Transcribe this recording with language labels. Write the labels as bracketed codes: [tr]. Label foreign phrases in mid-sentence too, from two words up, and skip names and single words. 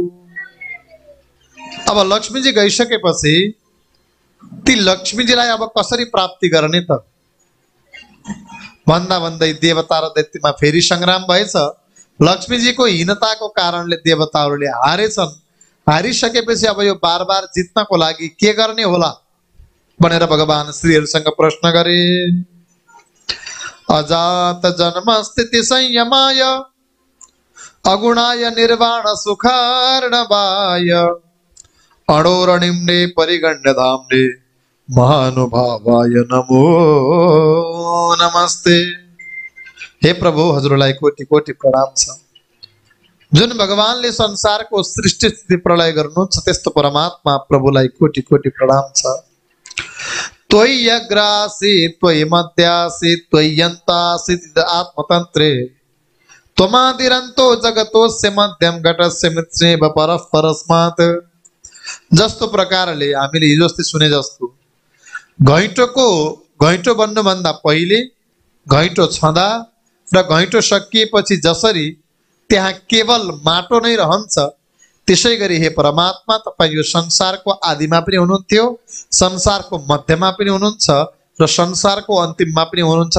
[ne] अब लक्ष्मीजी गइसकेपछि ती लक्ष्मीजीलाई अब कसरी प्राप्ति गर्ने त भन्दा भन्दै देवता र दैत्यमा फेरि संग्राम भएछ। लक्ष्मीजीको हीनताको कारणले देवताहरूले हारेछन्। हारिसकेपछि अब यो बार बार जित्नको लागि के गर्ने होला भनेर भगवान श्रीहरुसँग प्रश्न गरे। [sa] अजात जन्म स्थिति संयमाय अगुणाय निर्वाण सुखार्णवाय अणोरणिम्ने परिगण्य धाम्ने महानुभावाय नमो नमस्ते। [ne] हे प्रभु, हजुरलाई कोटि कोटि प्रणाम छ। जुन भगवानले संसारको सृष्टि स्थिति प्रलय गर्नुहुन्छ त्यस्तो परमात्मा प्रभुलाई कोटि कोटि प्रणाम छ। [sa] त्वयि अग्रासी त्वयि मध्यासी त्वय्यन्तासी आत्मतन्त्रे त्वमादिरन्तो जगतोस्य मध्यम घटस्य मृत्युव परस्परस्मात्। [ne] जस्तो प्रकारले हामीले हिजो अस्ति सुने जस्तो घैँटो बन्नुभन्दा पहिले घैँटो छँदा र घैँटो सकिएपछि जसरी त्यहाँ केवल माटो नै रहन्छ, त्यसै गरी हे परमात्मा तपाईँ यो संसारको आदिमा पनि हुनुहुन्थ्यो, संसारको मध्यमा पनि हुनुहुन्छ र संसारको अन्तिममा पनि हुनुहुन्छ।